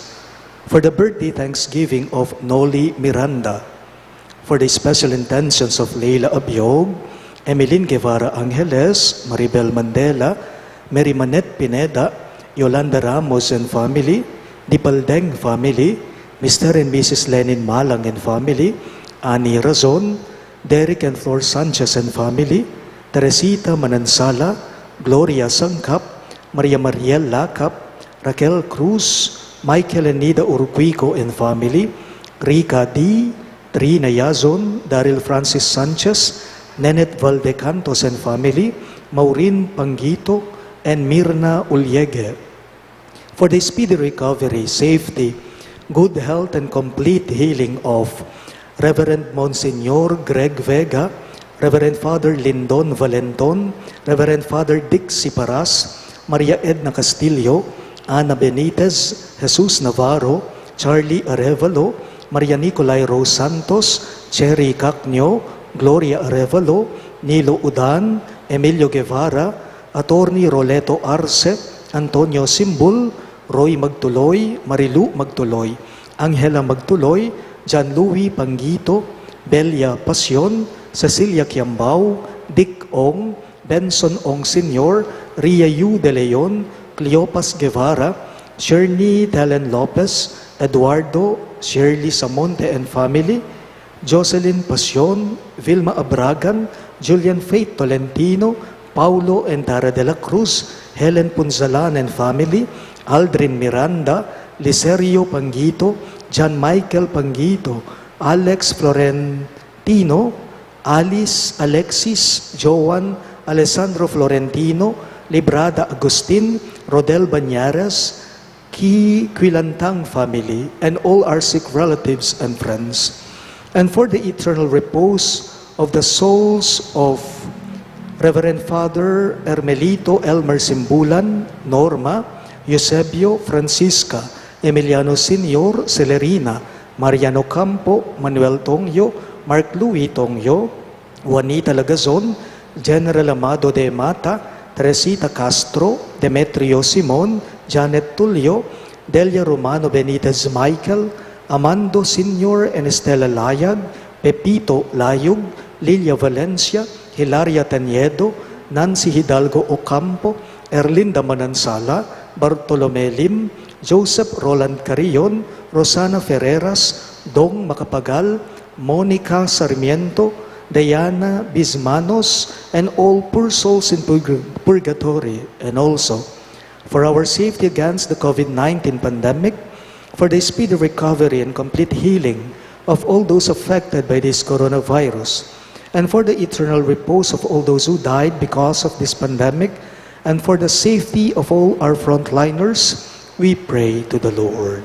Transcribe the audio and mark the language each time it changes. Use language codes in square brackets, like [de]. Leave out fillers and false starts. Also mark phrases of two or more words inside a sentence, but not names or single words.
[en] For the birthday thanksgiving of Noli Miranda, for the special intentions of Leila Abiog, Emeline Guevara Angeles, Maribel Mandela, Mary Manette Pineda, Yolanda Ramos and family, Dipaldeng family, Mr. and Mrs. Lenin Malang and family, Annie Razon, Derek and Flor Sanchez and family, Teresita Manansala, Gloria Sangkap, Maria Mariel Lakap, Raquel Cruz, Michael and Nida Urquico and family, Rika D, Trina Yazon, Daryl Francis Sanchez, Nenet Valdecantos and family, Maureen Pangito, and Mirna Ulyege. For the speedy recovery, safety, good health, and complete healing of Reverend Monsignor Greg Vega, Reverend Father Lindon Valenton, Reverend Father Dick Siparas, Maria Edna Castillo, Ana Benitez, Jesus Navarro, Charlie Arevalo, Maria Nicolay Rose Santos, Cherry Cacnio, Gloria Arevalo, Nilo Udan, Emilio Guevara, Attorney Roleto Arce, Antonio Simbul, Roy Magtuloy, Marilu Magtuloy, Angela Magtuloy, John Louis Pangito, Belia Pasion, Cecilia Kiambao, Dick Ong, Benson Ong Sr., Ria Yu De Leon, Cleopas Guevara, Shirley Telen Lopez, Eduardo, Shirley Samonte and family, Jocelyn Pasion, Vilma Abragan, Julian Faith Tolentino, Paulo and Tara de la Cruz, Helen Punzalan and family, Aldrin Miranda, Licerio Pangito, John Michael Pangito, Alex Florentino, Alice Alexis, Joan, Alessandro Florentino, Librada Agustin, Rodel Banyares, Quilantang family, and all our sick relatives and friends. And for the eternal repose of the souls of Reverend Father Ermelito Elmer Simbulan, Norma, Eusebio, Francisca, Emiliano Senior, Celerina, Mariano Campo, Manuel Tongyo, Mark Louis Tongyo, Juanita Lagazon, General Amado de Mata, Teresita Castro, Demetrio Simon, Janet Tulio, Delia Romano Benitez Michael, Amando Senior and Estela Layag, Pepito Layug, Lilia Valencia, Hilaria Taniedo, Nancy Hidalgo Ocampo, Erlinda Manansala, Bartolome Lim, Joseph Roland Carrion, Rosana Ferreras, Dong Macapagal, Monica Sarmiento, Diana Bismanos, and all poor souls in purgatory, and also for our safety against the COVID-19 pandemic, for the speedy recovery and complete healing of all those affected by this coronavirus, and for the eternal repose of all those who died because of this pandemic, and for the safety of all our frontliners, we pray to the Lord.